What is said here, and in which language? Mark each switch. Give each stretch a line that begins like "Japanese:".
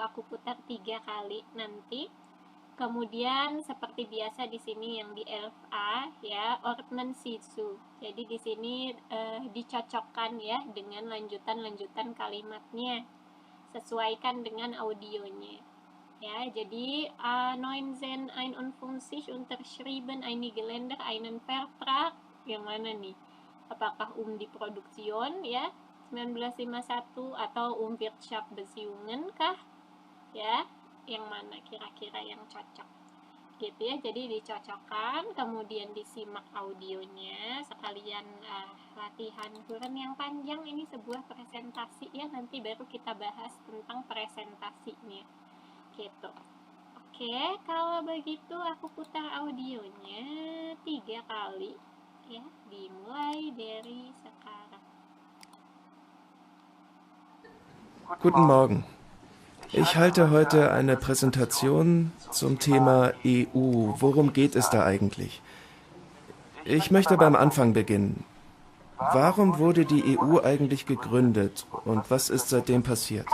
Indonesian: Aku putar 3 kali nanti. Kemudian seperti biasa di sini yang di 11A ya,
German: ordnen sisu.
Indonesian: Jadi di sini dicocokkan ya dengan lanjutan-lanjutan kalimatnya. Sesuaikan dengan audionya. Ya, jadi
German: 1951 unterschrieben einige Länder einen Vertrag.
Indonesian: Yang mana nih? Apakah
German: die Produktion
Indonesian: ya 1951 atau Wirtschaftsbeziehungen kah? Ya, yang mana kira-kira yang cocok gitu ya. Jadi dicocokkan, kemudian disimak audionya sekalian latihan Quran yang panjang. Ini sebuah presentasi ya, nanti baru kita bahas tentang presentasinya gitu. Oke, kalau begitu aku putar audionya 3 kali ya, dimulai dari sekarang.
German: Guten Morgen. Ich halte heute eine Präsentation zum Thema EU. Worum geht es da eigentlich? Ich möchte beim Anfang beginnen. Warum wurde die EU eigentlich gegründet und was ist seitdem passiert?